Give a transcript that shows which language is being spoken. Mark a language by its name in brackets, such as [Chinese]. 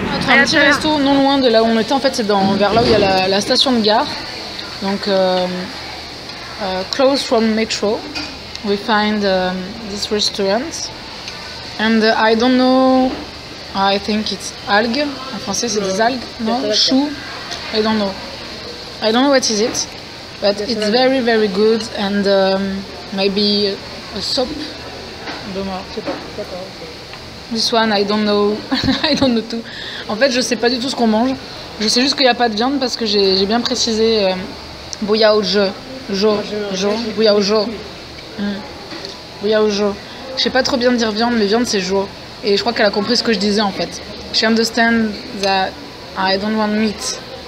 [French] Un petit resto non loin de là où on était. En fait, c'est vers là où il y a la station de gare. [English] Donc, close from metro, we find this restaurant. And I don't know. I think it's algues. [French] En français, c'est des algues. [English] No, chou. I don't know. I don't know what is it, but it's very very good and maybe a soup. This one, I don't know. I don't know too. [French] En fait, je sais pas du tout ce qu'on mange. Je sais juste qu'il n'y a pas de viande parce que j'ai bien précisé Bouyaojo. Bouyaojo. Bouyaojo. Je sais pas trop bien dire viande, mais viande c'est jo. Et je crois qu'elle a compris ce que je disais en fait. [English] She understands that I don't want meat.